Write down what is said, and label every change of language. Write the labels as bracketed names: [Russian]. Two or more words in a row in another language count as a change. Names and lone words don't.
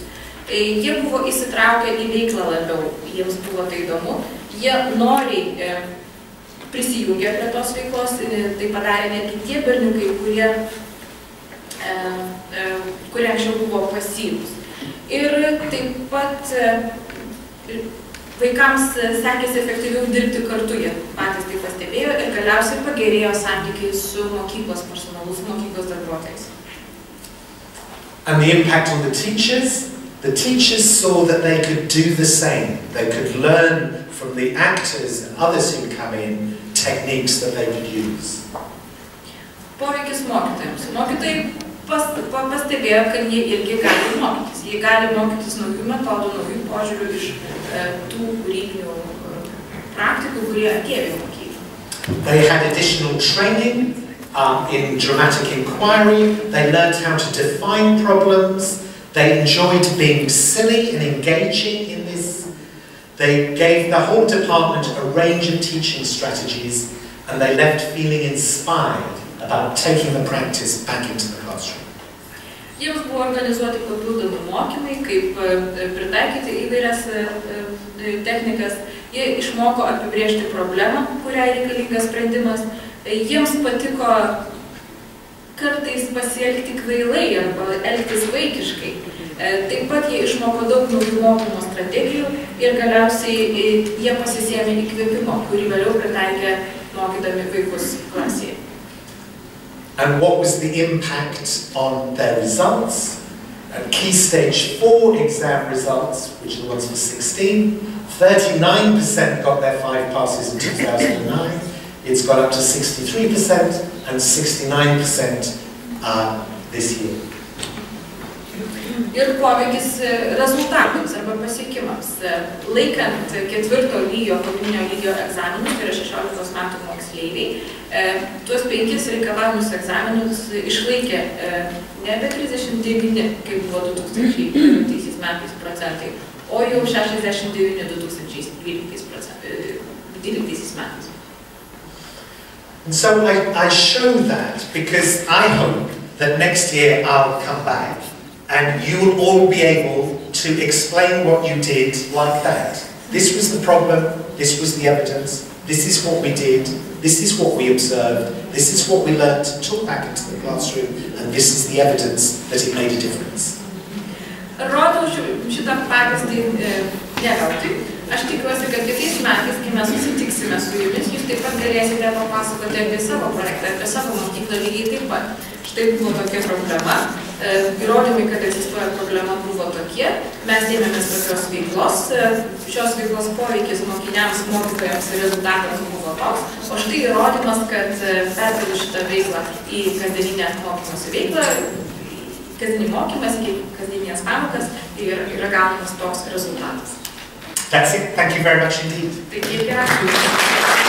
[Lithuanian] Jie buvo įsitraukę į veiklą labiau, jiems buvo tai įdomu, jie noriai prisijungė prie tos veiklos, tai padarė netgi tie berniukai, kurie anksčiau buvo pasyvūs. Ir taip pat vaikams sekėsi efektyviau dirbti kartu, jie patys tai pastebėjo ir galiausiai pagerėjo santykiai su mokyklos personalu, su mokyklos darbuotojais. [English] And the impact on the teachers saw that they could do the same. They could learn from the actors and others who come in techniques that they would use. [Lithuanian] Poveikis mokytojams. Mokytojai pastebėjo, kad jie irgi gali mokytis. Jie gali mokytis naujų metodų, naujų požiūrių iš tų kūrybinių praktikų, kurie atėjo į mokyklą. [English] They had additional training in dramatic inquiry. They learned how to define problems. They enjoyed being silly and engaging in this. They gave the whole department a range of teaching strategies and they left feeling inspired about taking the practice back into the classroom. [Lithuanian] Jiems buvo organizuoti papildomi mokymai, kaip pritaikyti įvairias technikas. Jie išmoko apibrėžti problemą, kuriai reikalingas sprendimas. Jiems patiko kartais pasielgti kvailai arba elgtis vaikiškai. Taip pat jie išmoko daug naujų mokymo strategijų ir galiausiai jie pasisėmė įkvėpimo, kurį vėliau pritaikė mokydami vaikus klasėje. [English] And what was the impact on their results? At Key Stage 4 exam results, which are the ones for 16, 39% got their 5 passes in 2009. It's got up to 63% and 69% this year. [Lithuanian] Ir poveikis rezultatams arba pasiekimams. Laikant 4 lygio, pagrindinio lygio egzaminus, tai yra 16 metų moksleiviai, tuos 5 reikalavimus egzaminus išlaikė nebe 39, kaip buvo 2012 metais procentai, o jau 69 2012 metais. [English] And so I show that because I hope that next year I'll come back and you will all be able to explain what you did like that. This was the problem, this was the evidence, this is what we did, this is what we observed, this is what we learned and took back into the classroom, and this is the evidence that it made a difference. [Lithuanian] Rodau šitą pavyzdį ne veltui. Aš tikiuosi, kad kitais metais, kai mes susitiksime su jumis, jūs taip pat galėsite papasakoti apie savo projektą, apie savo mokyklą lygiai taip pat. Štai buvo tokia problema. Įrodymai, kad egzistuoja problema, buvo tokie. Mes ėmėmės tokios veiklos. Šios veiklos poveikis mokiniams, mokytojams ir rezultatams buvo toks. O štai įrodymas, kad perkeliu šitą veiklą į kasdieninę mokymosi veiklą, kasdienį mokymas, kasdieninės pamokas ir yra gaunamas toks rezultatas. [English] That's it. Thank you very much indeed. Thank you.